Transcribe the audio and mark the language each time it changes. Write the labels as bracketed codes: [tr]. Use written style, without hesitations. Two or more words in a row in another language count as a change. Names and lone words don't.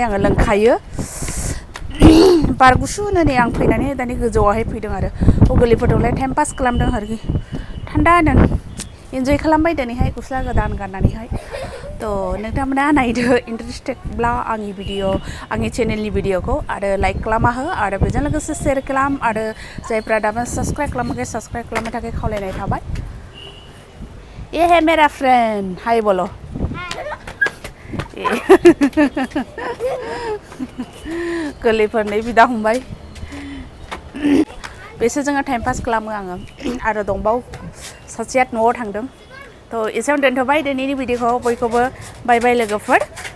[brx] आङो लोंखायो बार गुसु होननानै आं फैनानै दानि गोजौआवहाय फैदों आरो गोरलैफोरजोंलाय [en] time pass [brx] खालामदों आरोखि थान्दानो इन्जय खालामबाय दिनैहाय गस्ला गोदान गाननानैहाय थ' नोंथांमोना नायदो इन्टारेस्टेडब्ला आंनि भिडिअ आंनि चेनेलनि भिडिअखौ आरो लाइक खालामना हो आरो बेजों लोगोसे शेयार खालाम आरो जायफ्रा दाबो साबस्क्राइब खालामाखै साबस्क्राइब खालामनो थाखाय खावलायनाय थाबाय [hi] ये है मेरा फ्रेंड हाय बोलो [brx] गोरलैफोरनि बिदा फंबाय बेसो जोङो [en] time pass [brx] खालामो आङो आरो दंबावो सासेया न'आव थांदों थ' एसेयावनो दोनथ'बाय दिनैनि भिडिअखौ बयखौबो [en] bye bye [brx] लोगोफोर